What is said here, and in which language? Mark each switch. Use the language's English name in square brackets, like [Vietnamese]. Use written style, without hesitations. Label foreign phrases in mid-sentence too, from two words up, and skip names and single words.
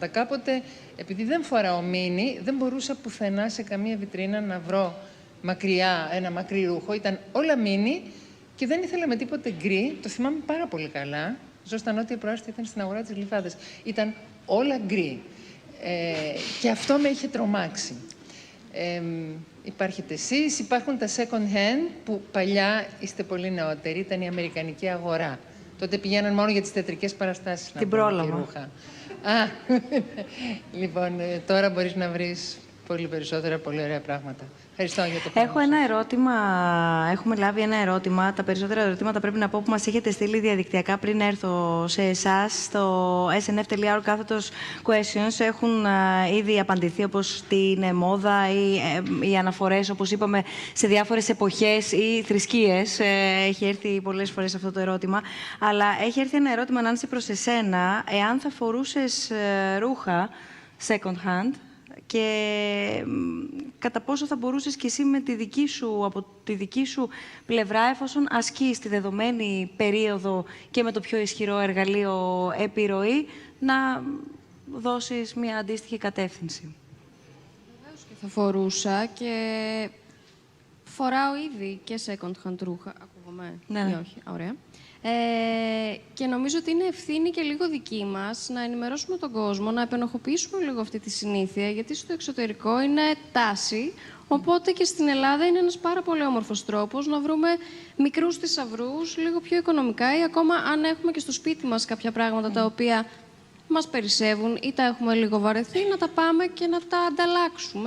[Greek] Κάποτε, επειδή δεν φοράω μίνι, δεν μπορούσα πουθενά σε καμία βιτρίνα να βρω μακριά ένα μακρύ ρούχο. Ήταν όλα μίνι και δεν ήθελα με τίποτε γκρι. Το θυμάμαι πάρα πολύ καλά. Ζω στα νότια προάστια, ήταν στην αγορά της Γλυφάδας. Ήταν όλα γκρι. Και αυτό με είχε τρομάξει. Υπάρχετε εσείς, υπάρχουν τα [English] second hand, [Greek] που παλιά, είστε πολύ νεότεροι, ήταν η αμερικανική αγορά. Τότε πηγαίναν μόνο για τις θεατρικές παραστάσεις. Την πρόλαβα. Ρούχα. Λοιπόν, τώρα μπορείς να βρεις πολύ περισσότερα, πολύ ωραία πράγματα. Ευχαριστώ για το Έχω ένα ερώτημα. Έχουμε λάβει ένα ερώτημα. Τα περισσότερα ερωτήματα πρέπει να πω που μας έχετε στείλει διαδικτυακά πριν έρθω σε εσάς. Στο snf.or/questions έχουν ήδη απαντηθεί, όπως τι είναι μόδα ή οι αναφορές, όπως είπαμε, σε διάφορες εποχές ή θρησκείες. Έχει έρθει πολλές φορές αυτό το ερώτημα. Αλλά έχει έρθει ένα ερώτημα, Νάνση, προς εσένα. Εάν θα φορούσες ρούχα [English] second hand, [Greek] και κατά πόσο θα μπορούσες και εσύ από τη δική σου πλευρά, εφόσον ασκείς τη δεδομένη περίοδο και με το πιο ισχυρό εργαλείο επιρροή, να δώσεις μια αντίστοιχη κατεύθυνση. Βεβαίως και θα φορούσα και φοράω ήδη και [English] second hand [Greek] ρούχα. Ακούγομαι ή όχι? Ωραία. Και νομίζω ότι είναι ευθύνη και λίγο δική μας να ενημερώσουμε τον κόσμο, να επενοχοποιήσουμε λίγο αυτή τη συνήθεια, γιατί στο εξωτερικό είναι τάση, οπότε και στην Ελλάδα είναι ένας πάρα πολύ όμορφος τρόπος να βρούμε μικρούς θησαυρούς, λίγο πιο οικονομικά, ή ακόμα αν έχουμε και στο σπίτι μας κάποια πράγματα τα οποία μας περισσεύουν ή τα έχουμε λίγο βαρεθεί, να τα πάμε και να τα ανταλλάξουμε.